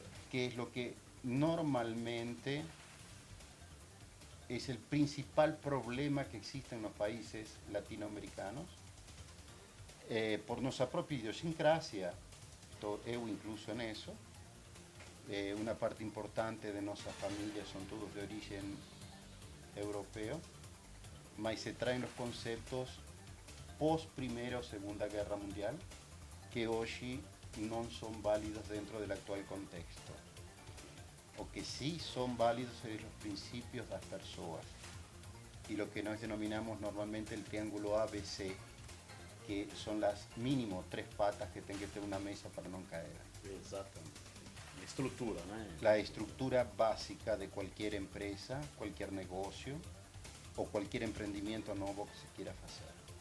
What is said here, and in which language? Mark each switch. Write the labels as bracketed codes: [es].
[es] Que es lo que normalmente es el principal problema que existe en los países latinoamericanos. Por nuestra propia idiosincrasia, eu incluso en eso, una parte importante de nuestras familias son todos de origen europeo, mas se traen los conceptos [pt] pós Primeira ou Segunda Guerra Mundial que hoje não são válidos dentro do atual contexto. [es] O que sí son válidos son los principios de las personas y lo que nos denominamos normalmente el triángulo ABC, que son las mínimo 3 patas que tiene que tener una mesa para no caer. [pt] Exatamente. Estrutura, né? [es] La estructura básica de cualquier empresa, cualquier negocio o cualquier emprendimiento nuevo que se quiera hacer.